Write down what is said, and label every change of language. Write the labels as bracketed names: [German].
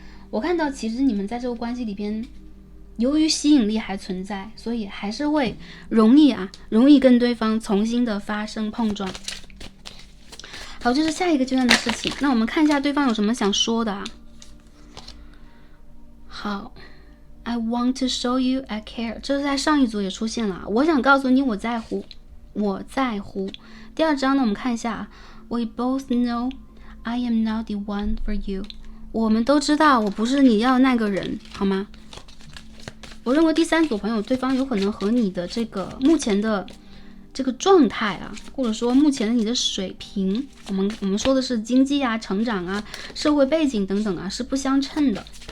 [Chinese] 我看到其实你们在这个关系里边，由于吸引力还存在，所以还是会容易跟对方重新的发生碰撞。好，这是下一个阶段的事情。那我们看一下对方有什么想说的啊。 [English] 好 ，I want to show you I care， [Chinese] 这是在上一组也出现了。我想告诉你我在乎，我在乎。第2章呢，我们看一下 [English] ，We both know I am not the one for you。 [Chinese] 我们都知道我不是你要那个人，好吗？我认为第3组朋友，对方有可能和你的这个目前的这个状态啊，或者说目前的你的水平，我们说的是经济啊、成长啊、社会背景等等啊，是不相称的。